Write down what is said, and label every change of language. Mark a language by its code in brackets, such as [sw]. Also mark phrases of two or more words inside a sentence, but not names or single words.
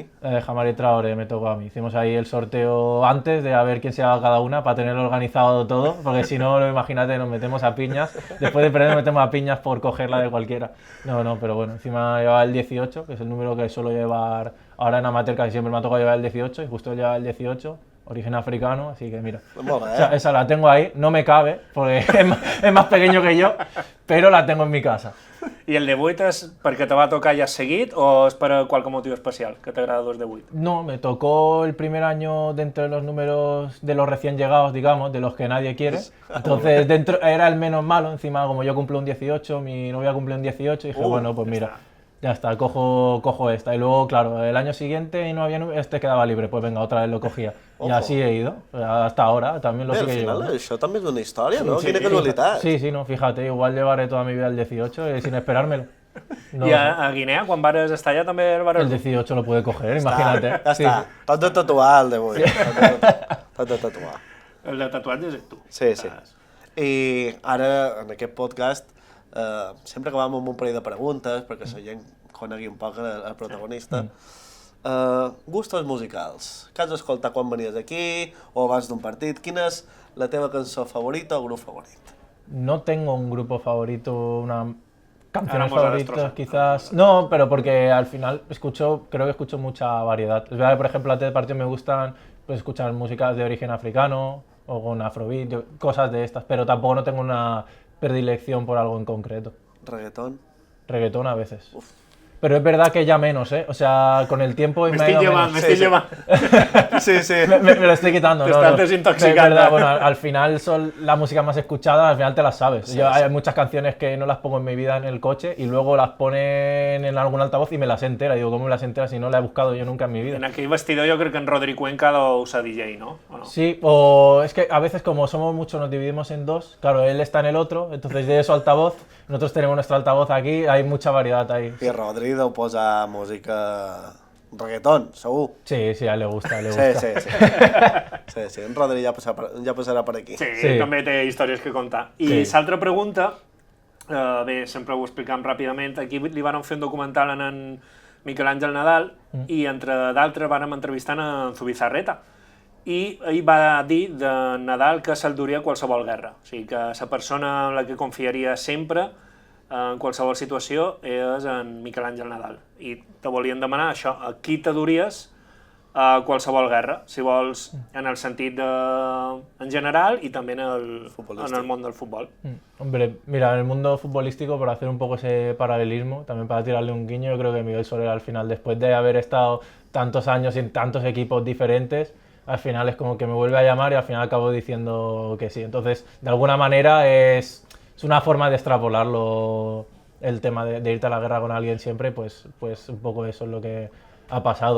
[es] Jamari Traoré me tocó a mí. Hicimos ahí el sorteo antes de a ver quién se haga cada una para tenerlo organizado todo, porque si no, imagínate, nos metemos a piñas. Después de perder nos metemos a piñas por cogerla de cualquiera. No, pero bueno, encima llevaba el 18, que es el número que suelo llevar ahora en amateur, casi siempre me ha tocado llevar el 18, y justo lleva el 18. Origen africano, así que mira. [ca] Molt bé, [es] o sea, esa la tengo ahí, no me cabe, porque es más pequeño que yo, pero la tengo en mi casa. [ca] I el de 8 és perquè te va tocar ja seguit o és per qualque motiu especial que t'agrada 2 de 8? [es] No, me tocó el primer año dentro de los números de los recién llegados, digamos, de los que nadie quiere. Entonces dentro era el menos malo, encima como yo cumplo un 18, mi novia cumple un 18, y dije, bueno, pues mira. Ya está, cojo esta. Y luego, claro, el año siguiente no había este quedaba libre, pues venga, otra vez lo cogía. Y así he ido, hasta ahora, también lo sigo llevando. [ca] Al final, això també és una història, no? Quina casualitat. [es] Sí, no, fíjate, igual llevaré toda mi vida el 18 sin esperármelo. [ca] No, I a Guinea, quan vares estar allà, també el vares... [es] El 18 lo pude coger, imagínate. [ca] Ja està, t'has de tatuar el de 8. T'has de tatuar. El de tatuatges és tu. Sí. I ara, en aquest podcast, sempre acabem amb un parell de preguntes perquè la gent conegui un poc el protagonista. Gustos musicals. Què has escoltat quan venies aquí o abans d'un partit? Quina és la teva cançó favorita o grup favorit? [es] No tengo un grupo favorito, una canciones Ahora vamos a favoritas destrozar. quizás. No, pero porque al final creo que escucho mucha variedad. Es verdad que, por ejemplo, antes del partido me gustan pues, escuchar músicas de origen africano o con afrobeat, cosas de estas, pero tampoco no tengo una predilección por algo en concreto. Reggaetón. Reggaetón a veces. Pero es verdad que ya menos, ¿eh? O sea, con el tiempo Me me ha [ca] estic [es] ido [ca] llevant, [es] menos. [ca] me estic Sí. llevant. [es] Sí, sí. Me lo estoy quitando, Te ¿no? estás No. desintoxicando. Es verdad, bueno, al final son la música más escuchada, al final te las sabes. Hay muchas canciones que no las pongo en mi vida en el coche y luego las ponen en algún altavoz y me las entera. Digo, ¿cómo me las entera si no la he buscado yo nunca en mi vida? [ca] En aquell vestidor jo crec que en Rodri Cuenca deu ser DJ, no? O no? [es] Sí, o es que a veces como somos muchos nos dividimos en dos. Claro, él está en el otro, entonces de su altavoz, nosotros tenemos nuestro altavoz aquí, hay mucha variedad ahí. [ca] I Rodri deu posar música... reggaeton, segur. [es] Sí, sí, a él le gusta, le Sí, gusta. sí, sí. [ca] Sí, sí, en Rodri ja passarà per aquí. Sí, Sí. també té històries que contar. I Sí. l'altra pregunta, bé, sempre ho explicam ràpidament, aquí li van fer un documental en Miquel Àngel Nadal i entre d'altres vàrem entrevistar en Zubizarreta. I ell va dir de Nadal que se'l duria a qualsevol guerra. O sigui, que la persona en la que confiaria sempre en qualsevol situació és en Miquel Àngel Nadal. I te volien demanar això, a qui te duries a qualsevol guerra, si vols, en el sentit de... en general i també en el món del futbol. [es] Hombre, mira, en el mundo futbolístico, por hacer un poco ese paralelismo, también para tirarle un guiño, yo creo que Miguel Soler al final, después de haber estado tantos años en tantos equipos diferentes, al final es como que me vuelve a llamar y al final acabo diciendo que sí. Entonces, de alguna manera es una forma de extrapolarlo el tema de irte a la guerra con alguien siempre, pues un poco eso es lo que ha pasado.